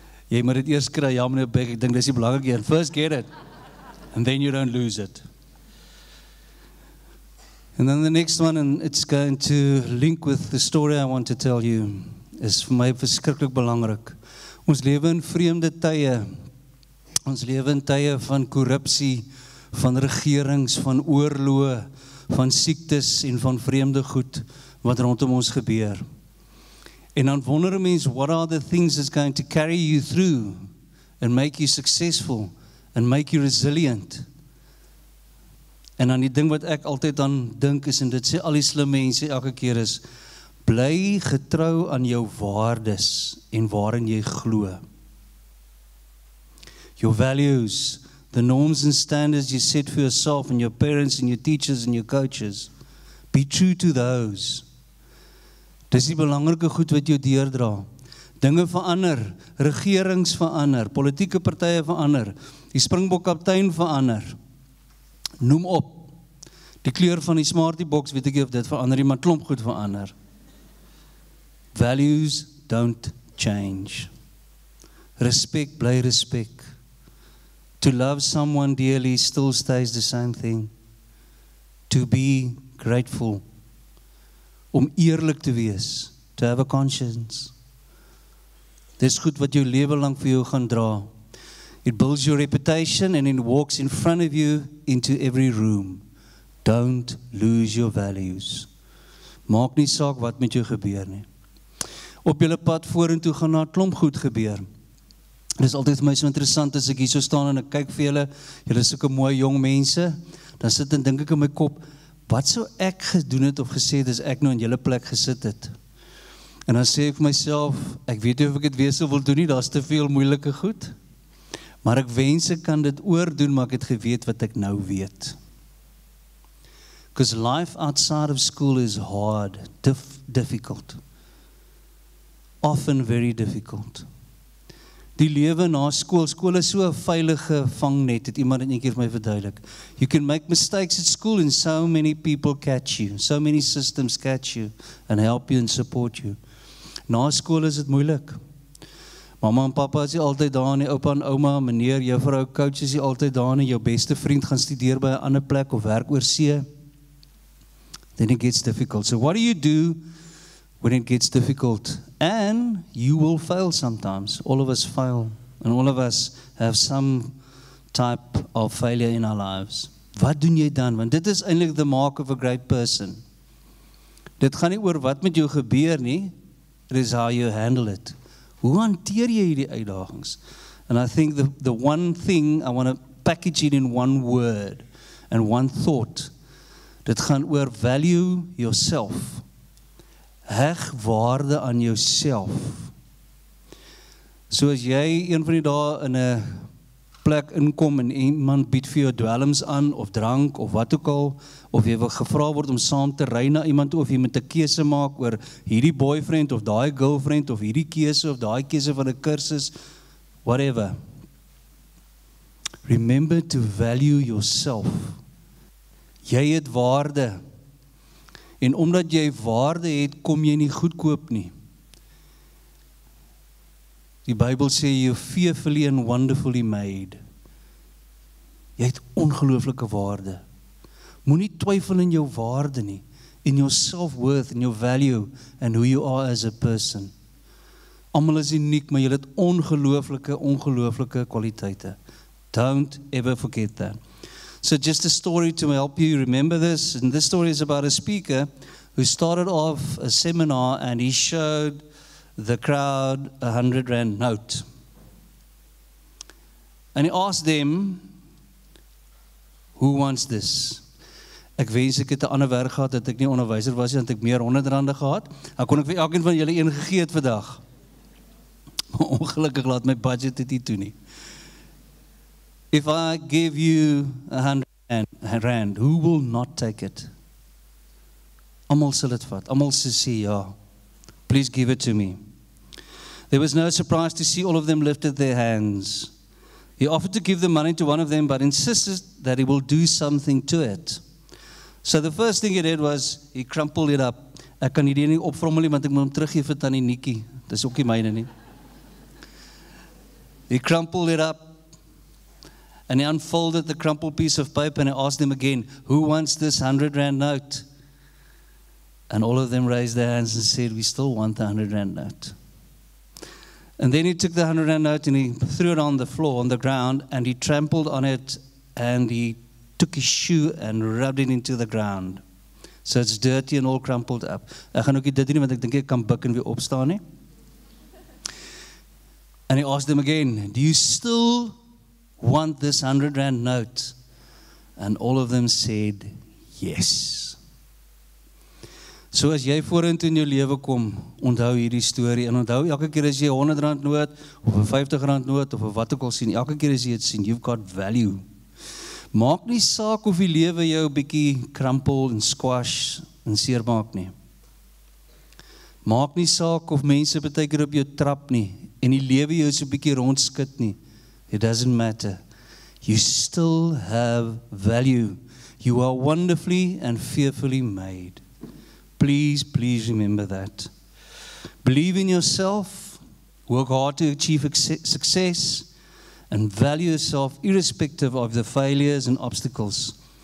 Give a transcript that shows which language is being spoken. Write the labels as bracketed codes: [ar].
[af] Jy moet dit eers kry, ja meneer Beck, ek dink dis die belangrike een. [en] First get it, and then you don't lose it. And then the next one, and it's going to link with the story I want to tell you, [af] is vir my verskriklik belangrik. Ons lewe in vreemde tye. Ons lewe in tye van korrupsie, van regerings, van oorloë, van siektes en van vreemde goed wat rondom ons gebeur. En dan wonder 'n mens, [en] what are the things that's going to carry you through and make you successful and make you resilient? [af] En dan die ding wat ek altyd aan dink is, en dit sê al die slim mense elke keer is, bly getrou aan jou waardes en waarin jy glo. [en] Your values, the norms and standards you set for yourself and your parents and your teachers and your coaches, be true to those. [af] Dis die belangrike goed wat jou deurdra. Dinge verander, regerings verander, politieke partye verander, die Springbok-kaptein verander. Noem op. Die kleur van die Smartie box, weet ek nie of dit verander, maar klomp goed verander. [en] Values don't change. Respect [af] bly [en] respect. To love someone dearly still stays the same thing. To be grateful. [af] Om eerlik te wees. [en] To have a conscience. [af] Dis goed wat jou lewe lang vir jou gaan dra. [en] It builds your reputation and it walks in front of you into every room. Don't lose your values. [af] Maak nie saak wat met jou gebeur nie. Op julle pad vorentoe gaan na 'n klomp goed gebeur. Dit is altyd vir my so interessant as ek hier so staan en ek kyk vir julle is sulke mooi jong mense, dan sit en dink ek in my kop, wat sou ek gedoen het of gesê het as ek nou in julle plek gesit het? En dan sê ek vir myself, ek weet nie of ek dit weer sou wil doen nie, daar's te veel moeilike goed. Maar ek wens ek kan dit oordoen, maar ek het geweet wat ek nou weet. [en] Because life outside of school is hard, difficult. Often very difficult. [af] Die lewe na skool, skool is so 'n veilige vangnet, het iemand een keer vir my verduidelik. [en] You can make mistakes at school and so many people catch you, so many systems catch you and help you and support you. [af] Na skool is dit moeilik. Mamma en papa is nie altyd daar nie, oupa en ouma, meneer, juffrou, coach is nie altyd daar nie, jou beste vriend gaan studeer by 'n ander plek of werk oor see. [en] Then it gets difficult. So what do you do when it gets difficult? And you will fail sometimes. All of us fail. And all of us have some type of failure in our lives. [af] Wat doen jy dan? Want dit is eintlik [en] the mark of a great person. [af] Dit gaan nie oor wat met jou gebeur nie. [en] It is how you handle it. [af] Hoe hanteer jy hierdie uitdagings? [en] And I think the one thing, I want to package it in one word and one thought. [af] Dit gaan oor [en] value yourself. [af] Heg waarde aan jouself. So as jy een van die dae in 'n plek inkom en iemand bied vir jou dwelms aan of drank of wat ook al, of jy wil gevra word om saam te ry na iemand toe, of jy moet 'n keuse maak oor hierdie boyfriend of daai girlfriend of hierdie keuse of daai keuse van 'n kursus, whatever. [en] Remember to value yourself. [af] Jy het waarde. En omdat jy waarde het, kom jy nie goedkoop nie. Die Bybel sê, [en] you're fearfully and wonderfully made. [af] Jy het ongelooflike waarde. Moenie twyfel in jou waarde nie, [en] in your self-worth, in your value, and who you are as a person. [af] Almal is uniek, maar jy het ongelooflike kwaliteite. [en] Don't ever forget that. So just a story to help you remember this. And this story is about a speaker who started off a seminar and he showed the crowd a 100 rand note. And he asked them, who wants this? [af] Ek wens ek het 'n ander werk gehad dat ek nie onderwyser was nie, want ek meer 100 rande gehad. Dan kon ek vir elkeen van julle een gegee het vandag. Ongelukkig laat my budget dit nie toe nie. [en] If I give you 100 rand, who will not take it? [af] Almal sal dit vat. Almal sal sê ja. [en] Please give it to me. There was no surprise to see all of them lifted their hands. He offered to give the money to one of them, but insisted that he will do something to it. So the first thing he did was, he crumpled it up. [af] Ek kan hierdie nie opvrommel nie, want ek moet hom teruggee vir Tannie Nikkie. Dis ook nie myne nie. [en] He crumpled it up, and he unfolded the crumpled piece of paper, and he asked them again, who wants this 100 rand note? And all of them raised their hands and said, we still want the 100 rand note. And then he took the 100 rand note and he threw it on the floor, on the ground, and he trampled on it, and he took his shoe and rubbed it into the ground. So it's dirty and all crumpled up. [af] Ek gaan ook nie dit doen, want ek dink ek kan buk en weer opstaan nie. [en] And he asked them again, do you still want this 100 rand note? And all of them said, yes. [af] So as jy vorentoe in jou lewe kom, onthou hierdie storie, en onthou elke keer as jy 100 rand noot, of 'n 50 rand noot, of wat ook al sien, elke keer as jy dit sien, [en] you've got value. [af] Maak nie saak of die lewe jou 'n bietjie krampel en squash en seermaak nie. Maak nie saak of mense baie keer op jou trap nie, en die lewe jou so 'n bietjie rondskit nie. [en] It doesn't matter. You still have value. You are wonderfully and fearfully made. Please, please remember that. Believe in yourself, work hard to achieve success, and value yourself irrespective of the failures and obstacles.